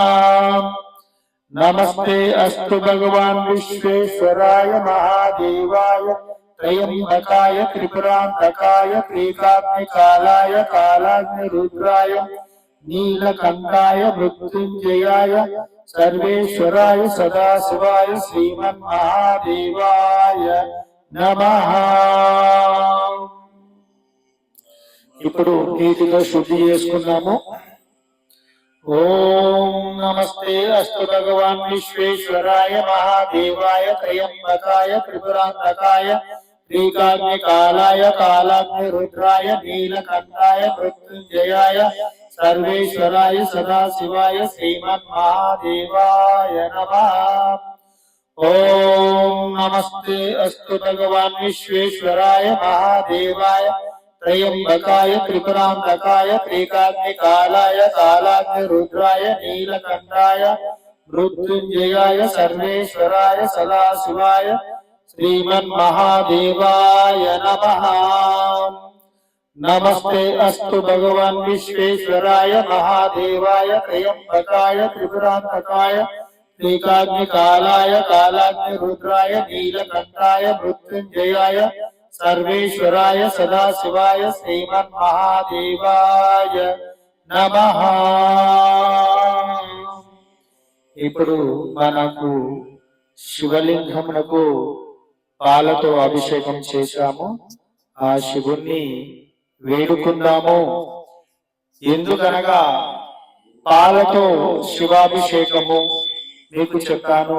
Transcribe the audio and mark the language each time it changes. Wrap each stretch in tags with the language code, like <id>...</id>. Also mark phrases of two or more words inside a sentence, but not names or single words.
<sa>नमस्ते अस्तु भगवान् विश्वेश्वराय महादेवाय त्रयंबकाय त्रिपुरांतकाय त्रिकाग्निकालाय कालाग्निरुद्राय नीलकंठाय मृत्युंजयाय सर्वेश्वराय सदाशिवाय श्रीमन्महादेवाय नमः।</sa> <te>ఇప్పుడు నీటిలో శుద్ధి చేసుకున్నాము.</te> <sa>ఓం నమస్తే అస్తు భగవాన్ విశ్వేశ్వరాయ మహాదేవాయ త్రయంబకాయ త్రిపురాంతకాయ త్రికాగ్నికాలాయ కాలాగ్నిరుద్రాయ నీలకంఠాయ మృత్యుంజయాయ సర్వేశ్వరాయ సదాశివాయ శ్రీమన్మహాదేవాయ నమః। ఓం నమస్తే అస్తు భగవాన్ విశ్వేశ్వరాయ మహాదేవాయ त्रयंबकाय त्रिपुरांतकाय त्रिकाग्निकालाय कालाग्निरुद्राय नीलकंठाय मृत्युंजयाय सर्वेश्वराय सदाशिवाय श्रीमन्महादेवाय नमः। नमस्ते अस्तु भगवान् विश्वेश्वराय महादेवाय त्रयंबकाय त्रिपुरांतकाय त्रिकाग्निकालाय कालाग्निरुद्राय नीलकंठाय मृत्युंजयाय सर्वेश्वराय सदाशिवाय श्रीमन्महादेवाय नमः।</sa> <te>ఇప్పుడు మనకు శివలింగమునకు పాలతో అభిషేకం చేశాము. ఆ శివుణ్ణి వేడుకుందాము. ఎందుకనగా పాలతో శివాభిషేకము మీకు చెప్పాను.</te>